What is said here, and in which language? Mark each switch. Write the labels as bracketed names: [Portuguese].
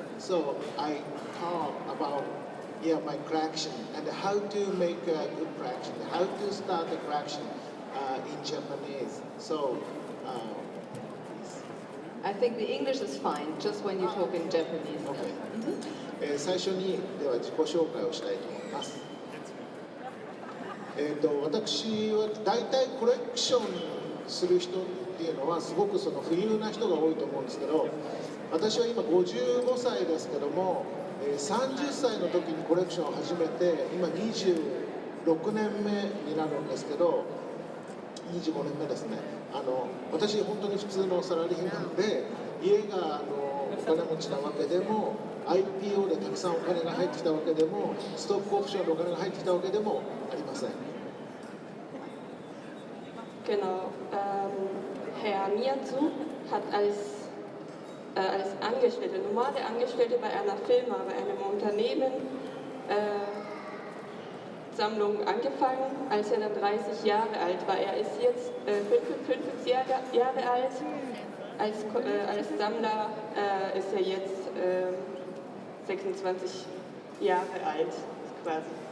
[English] So I talk about my collection and how to make a good collection, how to start a collection in Japanese. So I think the English is fine, just when you talk in Japanese. Okay. [Japanese] 最初にでは自己紹介をしたいと思います。私は大体コレクションする人っていうのはすごくその富裕な人が多いと思うんですけど、私は今55歳ですけども、30歳の時にコレクションを始めて今26年目になるんですけど、25年目ですね。私本当に普通のサラリーマンで、家がお金持ちなわけでも IPO でたくさんお金が入ってきたわけでも、ストックオプションでお金が入ってきたわけでもありません。 [German] Genau. Herr Miyatsu hat als Angestellte, normale Angestellte bei einer Firma, bei einem Unternehmen, Sammlungen angefangen, als er dann 30 Jahre alt war. Er ist jetzt 55 Jahre alt. Als Sammler ist er jetzt 26 Jahre alt, quasi.